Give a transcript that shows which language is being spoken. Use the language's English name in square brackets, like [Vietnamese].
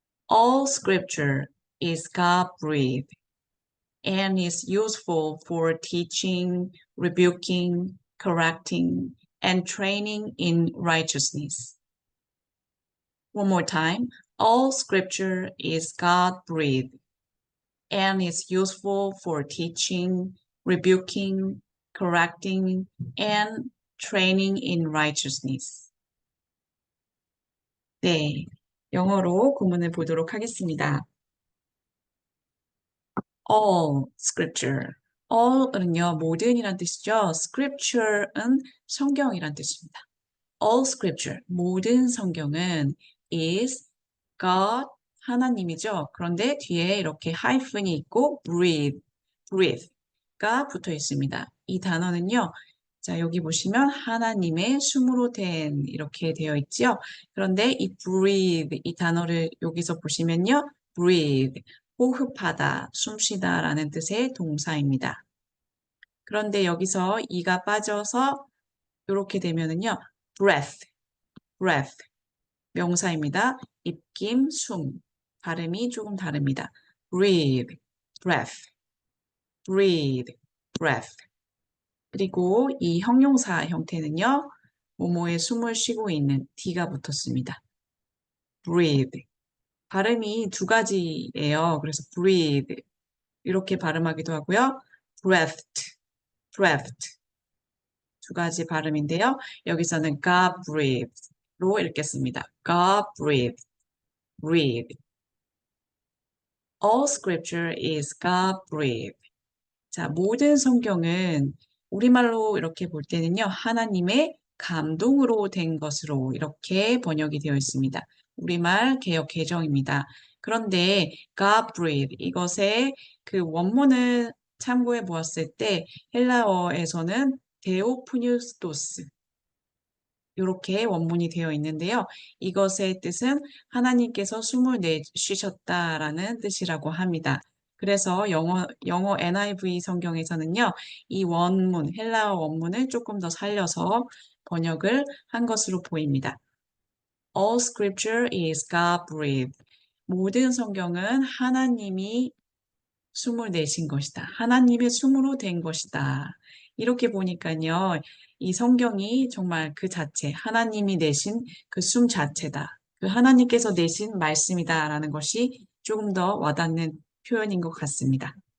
[English] All scripture is God-breathed and is useful for teaching, rebuking, correcting, and training in righteousness. One more time. All scripture is God-breathed and is useful for teaching, rebuking, correcting, and training in righteousness. [Korean] 네, 영어로 구문을 보도록 하겠습니다. [English] All scripture. [Korean] all은요, 모든이란 뜻이죠. scripture은 성경이란 뜻입니다. [English] All scripture, [Korean] 모든 성경은 [English] is God, [Korean] 하나님이죠. 그런데 뒤에 이렇게 하이픈이 있고 breathe가 붙어 있습니다. 이 단어는요, 자, 여기 보시면 하나님의 숨으로 된 이렇게 되어 있죠. 그런데 이 breathe, 이 단어를 여기서 보시면요, breathe, 호흡하다, 숨쉬다라는 뜻의 동사입니다. 그런데 여기서 이가 빠져서 이렇게 되면은요, breath, 명사입니다. 입김, 숨, 발음이 조금 다릅니다. [English] breathe, breath. [Korean] 그리고 이 형용사 형태는요, 뭐뭐에 숨을 쉬고 있는 D가 붙었습니다. breathe. 발음이 두 가지예요. 그래서 breathe 이렇게 발음하기도 하고요. breathed 두 가지 발음인데요. 여기서는 God breathed로 읽겠습니다. [English] God breathed. All scripture is God breathed. [Korean] 자, 모든 성경은 우리말로 이렇게 볼 때는요, 하나님의 감동으로 된 것으로 이렇게 번역이 되어 있습니다. 우리말 개역 개정입니다. 그런데 God breathed 이것의 그 원문을 참고해 보았을 때 헬라어에서는 데오프뉴스토스 이렇게 원문이 되어 있는데요. 이것의 뜻은 하나님께서 숨을 내쉬셨다라는 뜻이라고 합니다. 그래서 영어 NIV 성경에서는요, 이 원문, 헬라어 원문을 조금 더 살려서 번역을 한 것으로 보입니다. [English] All scripture is God-breathed. [Korean] 모든 성경은 하나님이 숨을 내신 것이다. 하나님의 숨으로 된 것이다. 이렇게 보니까요, 이 성경이 정말 그 자체, 하나님이 내신 그 숨 자체다. 그 하나님께서 내신 말씀이다라는 것이 조금 더 와닿는 표현인 것 같습니다.